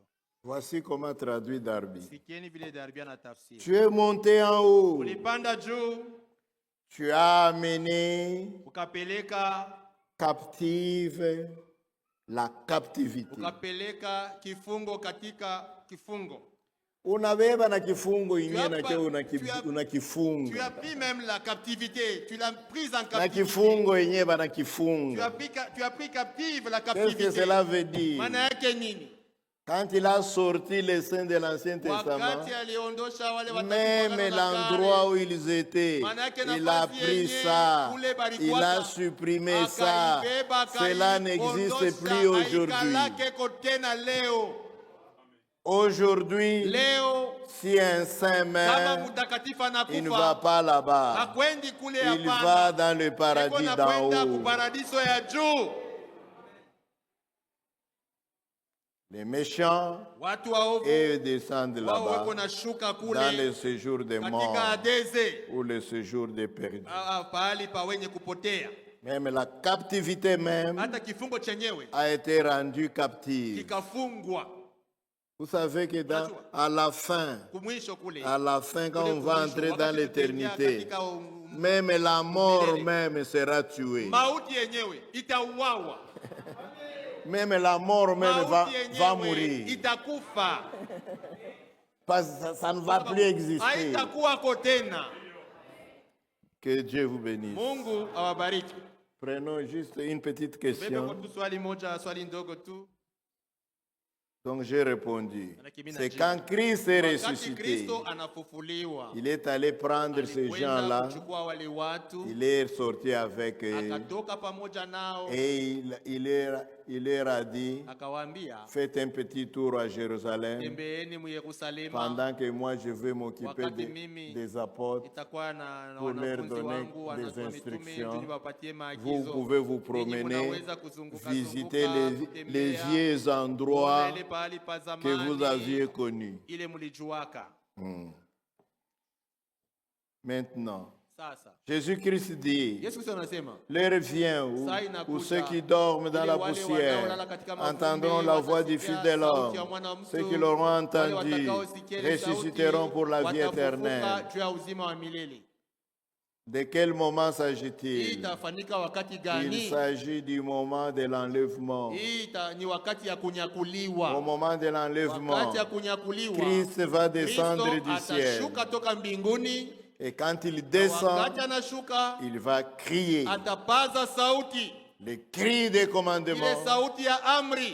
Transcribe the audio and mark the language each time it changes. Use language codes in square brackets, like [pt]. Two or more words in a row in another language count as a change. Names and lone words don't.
[fr] Voici comment traduit Darby. [sw] Sikieni vile Darby na tafsiri. [fr] Tu es monté en haut. [sw] Ulipanda juu, [fr] Tu as amené [sw] ukapeleka [fr] captive la captivité. [sw] ukapeleka kifungo katika kifungo. Unabeba na kifungo [fr] Tu [sw] ingine [fr] as [sw] na [fr] pas- [sw] kile [fr] tu as- Tu as [sw] unakifunga. [fr] pris même la captivité, tu l'as prise en [sw] Na [fr] captivité. [sw] kifungo yenyewe [fr] Tu [sw] banakifunga. [fr] as pris captive la Qu'est-ce que captivité. cela veut dire? [sw] Maana yake nini? [fr] Quand il a sorti les saints de l'Ancien Testament, [sw] Wakati aliondosha wale [fr] même [sw] watakatifu [fr] l'endroit où ils étaient, [sw] Manake [fr] il a [sw] nafasi [fr] pris [sw] yenye [fr] ça, [sw] kule balikuwaka, [fr] il a supprimé ça. [sw] akaibeba, [fr] Cela n'existe [sw] akaiondosha, [fr] plus aujourd'hui. [sw] haikalake tena leo. [fr] Aujourd'hui, [sw] Leo [fr] si un saint [sw] kama [fr] meurt, [sw] mtakatifu [fr] il ne va [sw] anakufa, [fr] pas là-bas. [sw] hakwendi kule, [fr] Il va [sw] hapana. [fr] dans le paradis [sw] Eko [fr] d'en [sw] nakwenda [fr] haut. [sw] kuparadiso ya juu. [fr] Les méchants, [sw] Watu waovu [fr] eux, descendent [sw] wao wako [fr] là-bas, [sw] na shuka [fr] dans le [sw] kule [fr] séjour des [sw] katika [fr] morts [sw] Adeze, [fr] ou le séjour des perdus. [sw] pahali pa wenye kupotea. [fr] Même la captivité même [sw] Hata kifungo chenyewe [fr] a été rendue captive. [sw] kikafungwa [fr] Vous savez que à la fin, [sw] kumwisho kule. [fr] quand on va entrer dans l'éternité, [sw] Katika [fr] même la mort même sera tuée. [sw] mauti yenyewe itauawa. [fr] Même la mort même va [sw] Mauti yenyewe [fr] mourir. [sw] itakufa. [fr] Parce que ça ne va plus exister. [sw] Haitakuwako tena. [fr] Que Dieu vous bénisse. [sw] Mungu awabariki. [fr] Prenons juste une petite [sw] Bebe kwa [fr] question. [sw] tu swali moja, swali ndogo tu. [fr] Donc j'ai répondu, [sw] Manake mimi [fr] c'est [sw] najibu. [fr] quand Christ est [sw] Wakati [fr] ressuscité, [sw] Kristo anafufuliwa, [fr] il est allé prendre ces [sw] alikwenda [fr] gens-là, [sw] kuchukua wale watu, [fr] il est sorti avec eux [sw] akatoka pamoja nao, [fr] et il leur a dit, [sw] akawaambia, [fr] faites un petit tour à Jérusalem [sw] tembeeni mu Yerusalema, [fr] pendant que moi je vais m'occuper [sw] wakati mimi [fr] des apôtres. [sw] itakuwa na [fr] pour leur [sw] wanafunzi [fr] donner [sw] wangu [fr] des [sw] wanatoa mitume [fr] instructions. [sw] ili wapatie [fr] Vous [sw] maagizo. [fr] pouvez vous [sw] Ninyi [fr] promener, [sw] munaweza kuzunguka [fr] visiter [sw] zunguka, [fr] les [sw] kutembea, [fr] vieux [sw] kuona [fr] endroits [sw] ile pahali pa [fr] que vous [sw] zamani, [fr] aviez connus. [sw] ile mlijuaka. [fr] Maintenant, [sw] Sasa [fr] Jésus-Christ dit, [sw] Yesu Kristo anasema, [fr] l'heure vient où ceux qui dorment dans la poussière entendront la voix du fidèle homme. Ceux qui l'auront entendu ressusciteront pour la vie éternelle. [sw] juu ya uzima wa milele. [fr] De quel moment [sw] Hii [fr] s'agit-il? [sw] itafanyika wakati [fr] Il [sw] gani? [fr] s'agit du moment de l'enlèvement. [sw] Hii ni wakati ya [fr] Au [sw] kunyakuliwa. [fr] moment de l'enlèvement, [sw] Wakati ya kunyakuliwa, [fr] Christ va descendre du [sw] Kristo [fr] ciel. [sw] atashuka toka mbinguni. [fr] Et quand il [sw] Na [fr] descend, [sw] wakati anashuka, [fr] il va crier [sw] atapaza sauti, [fr] le cri des [sw] ile [fr] commandements [sw] sauti ya amri